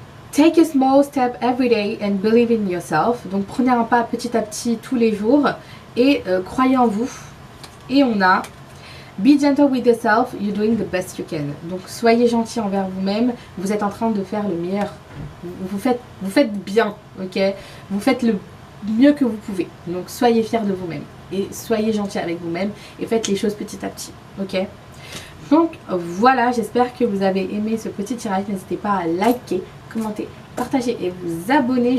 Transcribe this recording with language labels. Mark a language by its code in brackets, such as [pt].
[en] Take a small step every day and believe in yourself. [fr] Donc prenez un pas petit à petit tous les jours et croyez en vous. Et on a [en] be gentle with yourself, you're doing the best you can. [fr] Donc soyez gentil envers vous-même, vous êtes en train de faire le meilleur. Vous faites bien, ok? Vous faites le mieux que vous pouvez. Donc soyez fiers de vous-même et soyez gentil avec vous-même et faites les choses petit à petit, ok? Donc voilà, j'espère que vous avez aimé ce petit tirage. N'hésitez pas à liker, commenter, partager et vous abonner.